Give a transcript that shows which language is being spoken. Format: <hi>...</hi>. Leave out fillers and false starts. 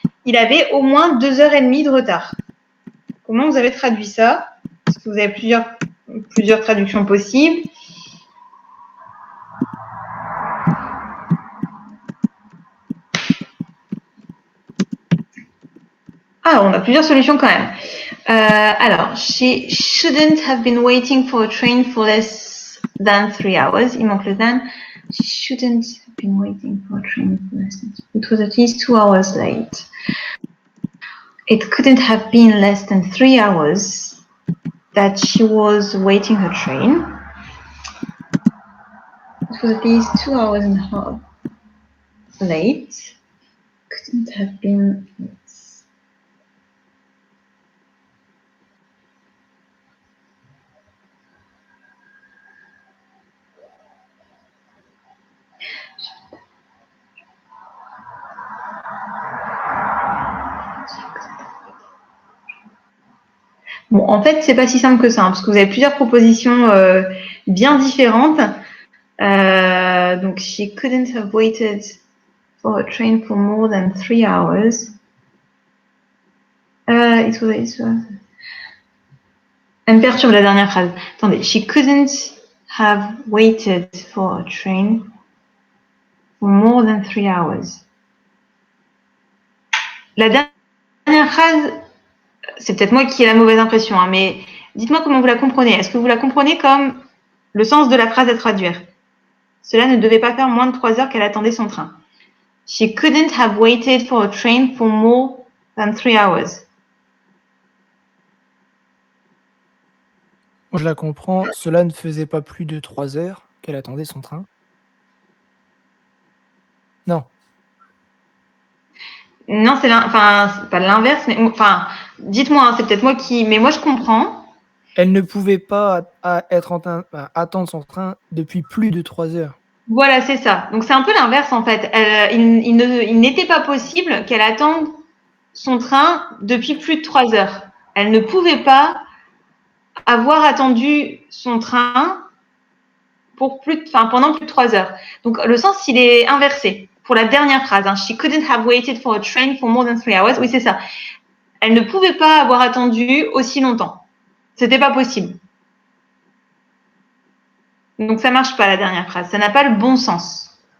<fr>Il avait au moins 2h30 de retard. Comment vous avez traduit ça? Est-ce que vous avez plusieurs traductions possibles? Ah, on a plusieurs solutions quand même. Alors,</fr> <en>she shouldn't have been waiting for a train for less than 3 hours.</en> <fr>Il manque le than.</fr> <en>She shouldn't have been waiting for a train for less than. It was at least 2 hours late. It couldn't have been less than 3 hours that she was waiting her train. It was at least 2 hours and a half late. Couldn't have been.</en> <fr>Bon, en fait, c'est pas si simple que ça, parce que vous avez plusieurs propositions bien différentes.</fr> <en>Donc, she couldn't have waited for a train for more than 3 hours.</en> <fr>Elle me perturbe la dernière phrase.</fr> <en>Attendez, she couldn't have waited for a train for more than 3 hours.</en> <fr>La dernière phrase, c'est peut-être moi qui ai la mauvaise impression, hein, mais dites-moi comment vous la comprenez. Est-ce que vous la comprenez comme le sens de la phrase à traduire? Cela ne devait pas faire moins de 3 heures qu'elle attendait son train.</fr> <en>She couldn't have waited for a train for more than 3 hours.</en> <fr>Je la comprends. Cela ne faisait pas plus de 3 heures qu'elle attendait son train. Non. Non, c'est pas l'inverse, mais dites-moi, hein, c'est peut-être moi qui, mais moi je comprends. Elle ne pouvait pas attendre son train depuis plus de 3 heures. Voilà, c'est ça. Donc c'est un peu l'inverse en fait. Il n'était pas possible qu'elle attende son train depuis plus de 3 heures. Elle ne pouvait pas avoir attendu son train pour pendant plus de 3 heures. Donc le sens, il est inversé. Pour la dernière phrase, hein,</fr> <en>she couldn't have waited for a train for more than 3 hours.</en> <fr>Oui, c'est ça. Elle ne pouvait pas avoir attendu aussi longtemps. C'était pas possible. Donc ça marche pas la dernière phrase. Ça n'a pas le bon sens.</fr>